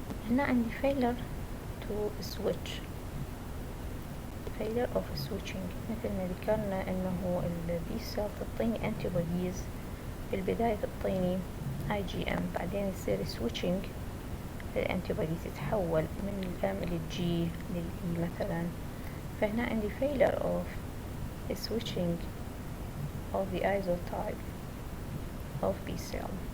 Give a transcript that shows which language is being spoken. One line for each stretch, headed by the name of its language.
Arabic: هنا عندي
English: failure to switch, failure of switching.
Arabic: مثل ما ذكرنا انه البي سيل تعطيني antibodies، بالبداية تعطيني IgM، بعدين يصير switching الانتيبودي تتحول من الام للجي للإي مثلا. فهنا عندي
English: failure of switching of the isotype of B cell.